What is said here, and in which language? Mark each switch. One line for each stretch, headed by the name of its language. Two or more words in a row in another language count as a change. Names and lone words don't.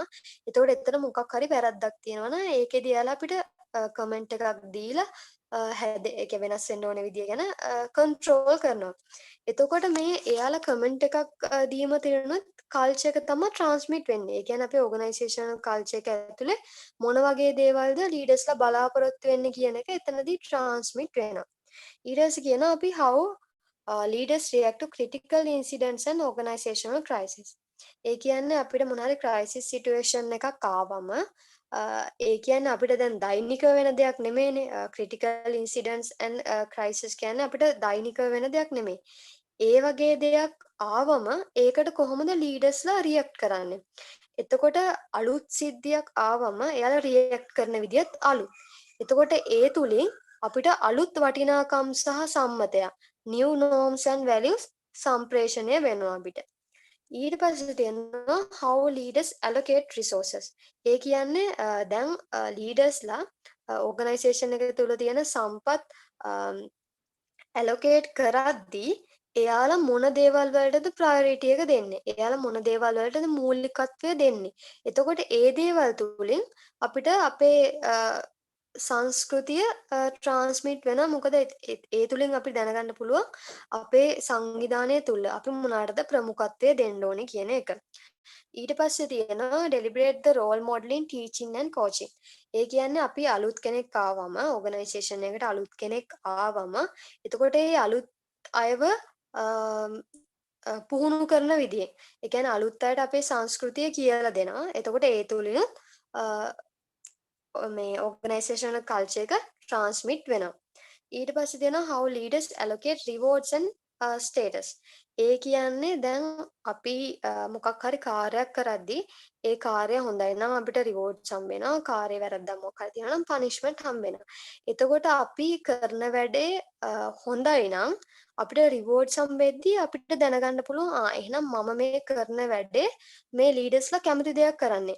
Sinhala: එතකොට එතන මොකක් හරි වැරද්දක් තියෙනවා නම් ඒකෙදි එයාලා අපිට කමෙන්ට් එකක් දීලා ඒක වෙනස් වෙන්න ඕන විදිය ගැන කන්ට්‍රෝල් කරනවා. එතකොට මේ එයාලා කමෙන්ට් එකක් දීම තිරනුත් කල්චර් එක තමයි ට්‍රාන්ස්මිට් වෙන්නේ. ඒ කියන්නේ අපේ
English: organizational culture
Sinhala: එක ඇතුලේ මොන වගේ දේවල්ද ලීඩර්ස්ලා බලාපොරොත්තු වෙන්නේ කියන එක එතනදී ට්‍රාන්ස්මිට් වෙනවා. ඊට පස්සේ කියනවා අපි
English: how leaders react to critical incidents and organizational crisis.
Sinhala: ඒ කියන්නේ අපිට මොන හරි
English: crisis situation
Sinhala: එකක් ආවම ඒ කියන්නේ අපිට දැන් දෛනිකව වෙන දෙයක් නෙමෙයිනේ
English: critical incidents and crisis
Sinhala: කියන්නේ අපිට දෛනිකව වෙන දෙයක් නෙමෙයි. ඒ වගේ දෙයක් ආවම ඒකට කොහොමද
English: leaders react
Sinhala: කරන්නේ? එතකොට අලුත් සිද්ධියක් ආවම එයාලා රියැක්ට් කරන විදියත් අලුත්. එතකොට ඒ තුලින් අපිට අලුත් වටිනාකම් සහ සම්මතයක්
English: new norms and values
Sinhala: සම්ප්‍රේෂණය වෙනවා අපිට. ඊට පස්සේ තියෙනවා
English: how leaders allocate resources.
Sinhala: ඒ කියන්නේ දැන්
English: leaders organization
Sinhala: එක තුල තියෙන සම්පත් allocate කරද්දී එයාලා මොන දේවල් වලටද ප්‍රයොරිටි එක දෙන්නේ? එයාලා මොන දේවල් වලටද මූලිකත්වය දෙන්නේ? එතකොට ඒ දේවල් තුලින් අපිට අපේ සංස්කෘතිය ට්‍රාන්ස්මිට් වෙනවා. මොකද ඒ තුලින් අපි දැනගන්න පුළුවන් අපේ සංවිධානය තුල අපි මොනකටද ප්‍රමුඛත්වය දෙන්න ඕනේ කියන එක. ඊට පස්සේ තියෙනවා
English: deliberate the role modeling teaching and coaching.
Sinhala: ඒ කියන්නේ අපි අලුත් කෙනෙක් ආවම ඕගනයිසේෂන් එකට අලුත් කෙනෙක් ආවම එතකොට ඒ අලුත් අයව පුහුණු කරන විදියෙන්. ඒ කියන්නේ අලුත් අයට අපේ සංස්කෘතිය කියලා දෙනවා. එතකොට ඒ තුලිනුත් අ මේ
English: organizational culture
Sinhala: එක ට්‍රාන්ස්මිට් වෙනවා. ඊට පස්සේ තියෙනවා
English: how leaders allocate rewards and status.
Sinhala: ඒ කියන්නේ දැන් අපි මොකක් හරි කාර්යයක් කරද්දී ඒ කාර්යය හොඳයි නම් අපිට රිවෝඩ්ස් හම්බ වෙනවා. කාර්යය වැරද්දක් මොකක් හරි තියෙනවා නම් පනිෂ්මන්ට් හම්බ වෙනවා. එතකොට අපි කරන වැඩේ හොඳයි නම් අපිට රිවෝඩ්ස් හම්බෙද්දී අපිට දැනගන්න පුළුවන් එහෙනම් මම මේ කරන වැඩේ මේ ලීඩර්ස්ලා කැමති දෙයක් කරන්නේ.